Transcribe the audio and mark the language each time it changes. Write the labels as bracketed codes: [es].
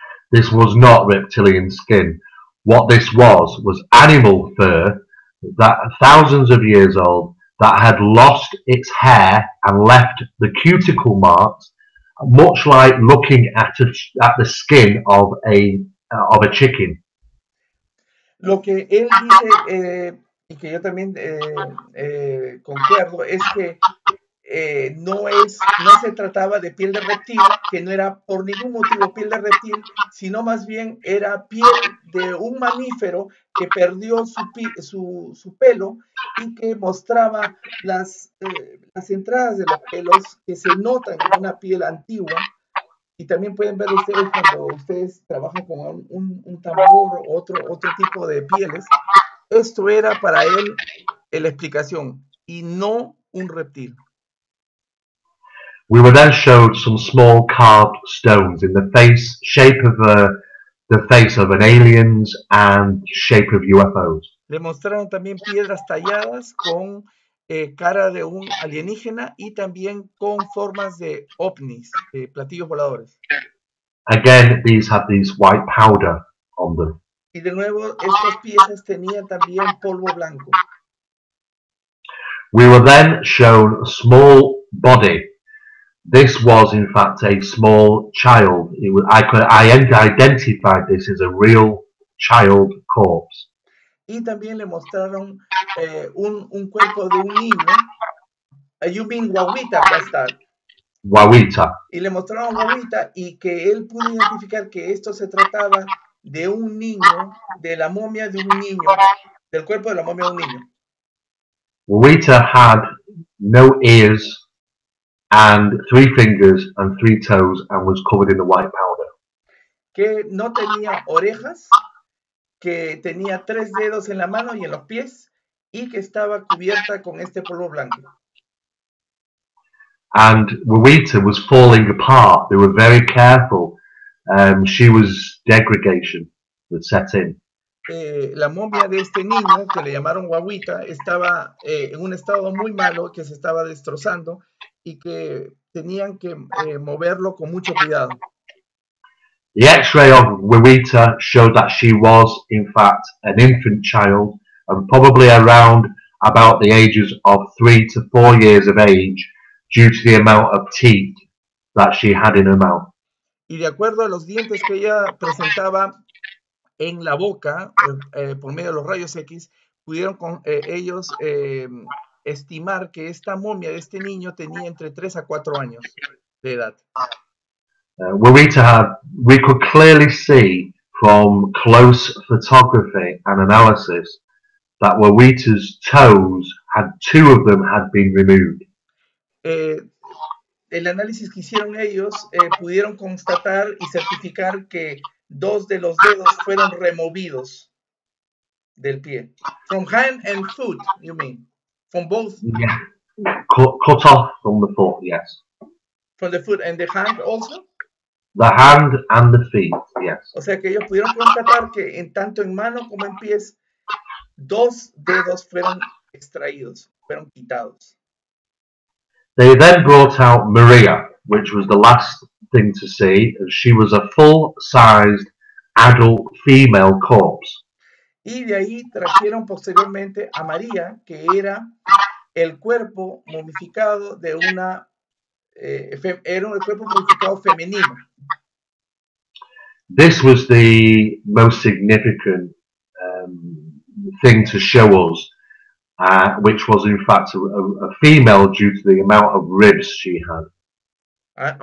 [en] This was not reptilian skin. What this was animal fur that thousands of years old that had lost its hair and left the cuticle marks, much like looking at the skin of a chicken. [es] Lo que él dice, y que yo también concuerdo, es que no se trataba de piel de reptil, que no era por ningún motivo piel de reptil, sino más bien era piel de un mamífero que perdió su pelo y que mostraba las entradas de los pelos que se notan en una piel antigua. Y también pueden ver ustedes cuando ustedes trabajan con un tambor o otro tipo de pieles. Esto era para él la explicación y no un reptil. [en] We were then showed some small carved stones in the shape of the face of an aliens and shape of UFOs. [es] Le mostraron también piedras talladas con cara de un alienígena y también con formas de ovnis, de platillos voladores. [en] Again, these had this white powder on them. [es] Y de nuevo, estas piezas tenían también polvo blanco. [en] We were then shown a small body. This was, in fact, a small child. I identified this as a real child corpse. [es] Y también le mostraron un cuerpo de un niño. [en] You mean guaguita, Pastor. Wawita. [es] Y le mostraron guaguita y que él pudo identificar que esto se trataba de un niño, de la momia de un niño, del cuerpo de la momia de un niño. [en] Wawita had no ears and 3 fingers and 3 toes and was covered in the white powder. [es] Que no tenía orejas, que tenía 3 dedos en la mano y en los pies y que estaba cubierta con este polvo blanco. [en] And Wawita was falling apart. They were very careful. She was degradation that set in. [es] La momia de este niño, que le llamaron guaguita, estaba en un estado muy malo, que se estaba destrozando y que tenían que moverlo con mucho cuidado. [en] The X-ray of Wawita showed that she was, in fact, an infant child and probably around about the ages of 3 to 4 years of age due to the amount of teeth that she had in her mouth. [es] Y de acuerdo a los dientes que ella presentaba en la boca, por medio de los rayos X, pudieron ellos estimar que esta momia de este niño tenía entre 3 a 4 años de edad. [en] We could clearly see from close photography and analysis that Wawita's toes, 2 of them had been removed. [es] El análisis que hicieron ellos pudieron constatar y certificar que 2 de los dedos fueron removidos del pie. [en] From hand and foot, you mean? From both? Yeah. Cut off from the foot, yes. From the foot and the hand also? The hand and the feet, yes. [es] O sea que ellos pudieron constatar que tanto en mano como en pies, 2 dedos fueron extraídos, fueron quitados. [en] They then brought out Maria, which was the last thing to see. She was a full-sized adult female corpse. [es] Y de ahí trajeron posteriormente a María, que era el cuerpo momificado de era el cuerpo momificado femenino. [en] This was the most significant thing to show us, which was in fact a female due to the amount of ribs she had.